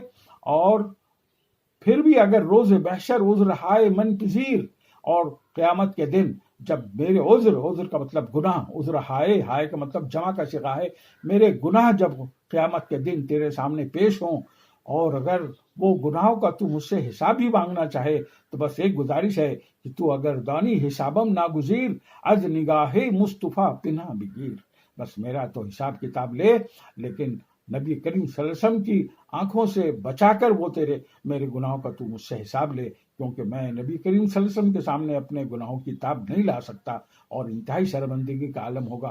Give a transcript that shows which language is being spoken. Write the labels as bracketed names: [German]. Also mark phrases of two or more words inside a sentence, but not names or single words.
[Urdu] اور پھر بھی اگر [Persian] روز محشر عذر ہائے من پذیر، [Urdu] اور قیامت کے دن جب میرے عذر کا مطلب گناہ، عذر ہائے کا مطلب جمع کا صیغہ ہے، میرے گناہ جب قیامت کے دن تیرے سامنے پیش ہوں، اور اگر وہ گناہوں کا تو مجھ سے حساب بھی مانگنا چاہے، تو بس ایک گزارش ہے کہ [Persian] تو اگر دانی حسابم ناگزیر، از نگاہ مصطفیٰ پناہ بگیر، [Urdu] بس میرا تو حساب کتاب لے، لیکن نبی کریم صلی اللہ علیہ وسلم کی آنکھوں سے بچا کر وہ میرے گناہوں کا تو مجھ سے حساب لے، کیونکہ میں نبی کریم صلی اللہ علیہ وسلم کے سامنے اپنے گناہوں کی تاب نہیں لا سکتا، اور انتہائی شرمندگی کا عالم ہوگا۔